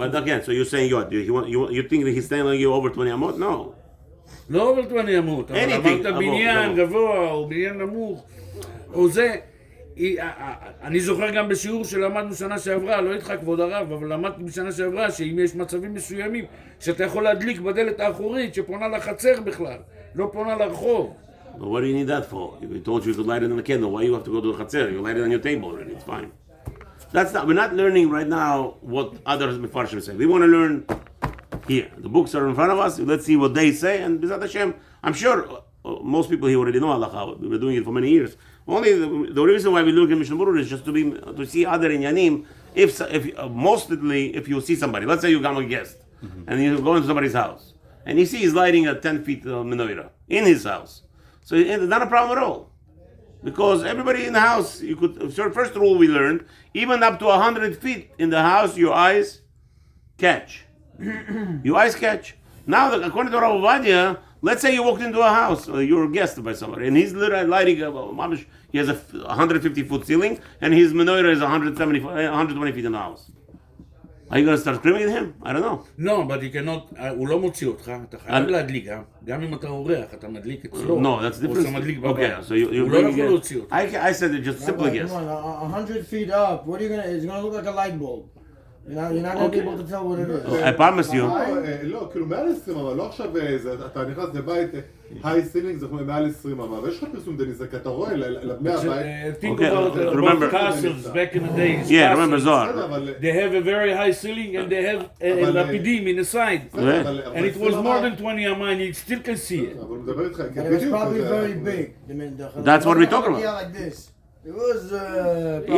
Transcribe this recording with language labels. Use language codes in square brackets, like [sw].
[en] But again, so you're saying what? You think that he's telling you over 20 אמות? No. [he] לא [en] over [he] 20 אמות, אבל אמרת בניין גבוה או בניין נמוך, או זה. אני זוכר גם בשיעור שלמדנו שנה שעברה, לא איתך כבוד הרב, אבל למדתי בשנה שעברה שאם יש מצבים מסוימים שאתה יכול להדליק בדלת האחורית שפונה לחצר בכלל, לא פונה לרחוב. [en] But what do you need that for? If we told you to light it on a candle, why you have to go to the chatzir? You light it on your table already, it's fine. We're not learning right now what others Mefarshim say. We want to learn here. The books are in front of us, let's see what they say, and B'ezrat Hashem, I'm sure most people here already know Halachah. We've been doing it for many years. Only the reason why we look at Mishnah Berurah is just to see other inyanim. Mostly if you see somebody, let's say you come a guest, and you go into somebody's house, and you see he's lighting a 10 feet menorah in his house. So it's not a problem at all. Because everybody in the house, first rule we learned, even up to 100 feet in the house, your eyes catch. Your eyes catch. Now, according to Rav Ovadia, let's say you walked into a house, you're a guest by somebody, and he's lighting, he has a 150-foot ceiling, and his menorah is 120 feet in the house. Are you going to start screaming at him? I don't know. No, but you cannot, [he] הוא לא מוציא אותך, אתה חייב להדליק, גם אם אתה אורח, אתה מדליק אצלו. [en] No, that's different. [he] או שאתה מדליק בבית. [en] Okay, so you [he] הוא לא יכול להוציא אותך. [en] I said it just simple guess. 100 feet up, what are you it's gonna look like a light bulb. You're not gonna be able to tell what it is. I promise you. [he] לא, כאילו מעל 20 אמה, לא עכשיו אתה נכנס לבית, [en] היי סילינג [he] זה מעל 20 אמה, ויש לך פרסום דניס, כי אתה רואה לבני הבית. [en] Think about castles back in the days. Yeah, remember Zohar. They have a very high ceiling and they have lapidim in the side. And it was more than 20 אמה and you still can see it. [he] אבל הוא מדבר איתך, [en] And it was probably very big. That's what we're talking about. Yeah, like this. It was probably...